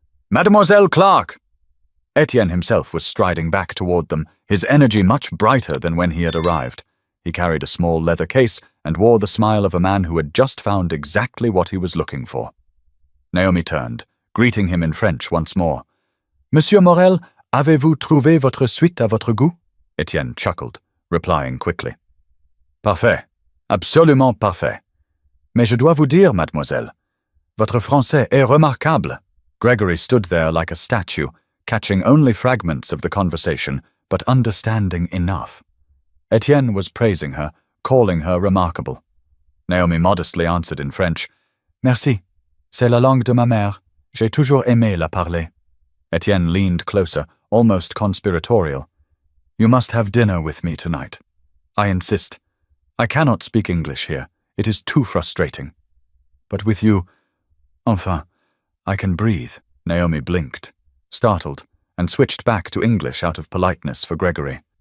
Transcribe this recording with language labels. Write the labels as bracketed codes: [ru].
[en] "Mademoiselle Clark!" Etienne himself was striding back toward them, his energy much brighter than when he had arrived. He carried a small leather case and wore the smile of a man who had just found exactly what he was looking for. Naomi turned, greeting him in French once more. [fr] "Monsieur Morel, avez-vous trouvé votre suite à votre goût?" [en] Etienne chuckled, replying quickly. [fr] "Parfait. Absolument parfait. Mais je dois vous dire, mademoiselle, votre français est remarquable." [en] Gregory stood there like a statue, catching only fragments of the conversation, but understanding enough. Etienne was praising her, calling her remarkable. Naomi modestly answered in French, "Merci. [fr] C'est la langue de ma mère. J'ai toujours aimé la parler." [en] Etienne leaned closer, almost conspiratorial. "You must have dinner with me tonight. I insist. I cannot speak English here. It is too frustrating. But with you, enfin, I can breathe." Naomi blinked, startled, and switched back to English out of politeness for Gregory.